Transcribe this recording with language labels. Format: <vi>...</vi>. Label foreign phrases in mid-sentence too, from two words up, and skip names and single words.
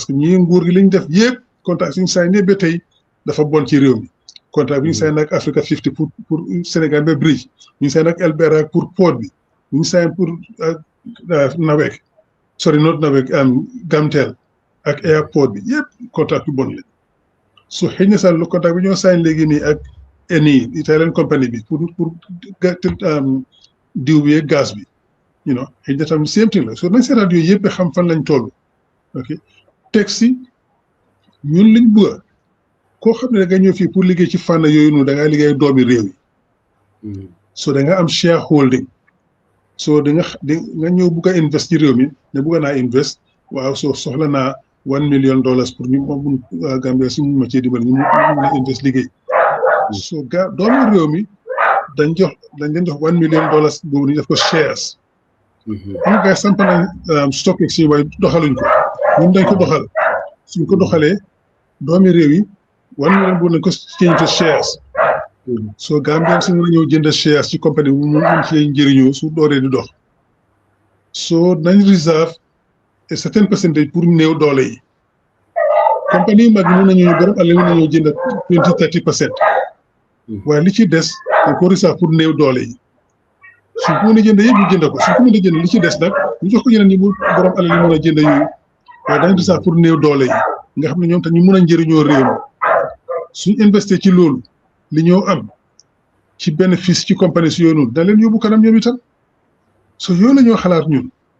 <wo>que ñii nguur gi li ñu def yëpp contrat suñu saa yi ba tey dafa bon ci réew mi contrat bi ñu saa nag Africa 50 pour Sénégal ba bridge ñu saa nag Elbera pour port bi ñu saa pour Nawek not Nawek Gamtel ak airport bi yëpp contrat bi bon la su xëy na sax lu contrat bi ñoo saa léegi nii ak Eni Italian compagnie bi pour diw bi gaz bi xëy na tam</wo> <en>same thing</en> <wo>la so nañ seetaat yooyu yëpp xam fan lañ toll ok teg si ñun liñ bëgg koo xam ne da nga ñëw fii pour liggéey ci fànn yooyu noonu da ngaa liggéey doomi réew yi so da nga am shareholding so nga ñëw bugg a invest ci réew mi ne bugg naa invest waaw so soxla naa $1 million pour ñu mun Gambia si mun ma cee dimbali ñu mun a invest liggéey so doomi réew mi dañ leen jox $1 million boobu ñu def ko shares ñu gars samp nañ</wo> <en>stock exchange</en> <wo>waaye doxaluñ ko ñun dañ ko doxal suñ ko doxalee doomi réew yi $1 million boobu nañ ko change shares so Gambien si mën a ñëw jënd shares ci compagnie bu mun ci njëriñoo su dooree di dox so nañ reserve</wo> <en>a certain percentage</en> <wo>pour néew doole yi compagnie yi mag yi mun nañu borom àll mun nañoo jënd 20-30% waaye li ci des dañ ko reserve pour néew doole yi suñ ko mën a jënd yëpp ñu jënd ko suñ ko mën a jënd li ci des nag ñu jox ko yeneen ñi mu borom alal yi mën a jënd yooyu waaye dañ reserve pour néew doole yi nga xam ne ñoom tam ñu mën a njëriñoo réew mi suñ investé ci loolu li ñoo am ci bénéfice ci compagnie si yooyu noonu da leen yóbbu kanam ñoom itam so yooyu la ñoo xalaat ñun</wo>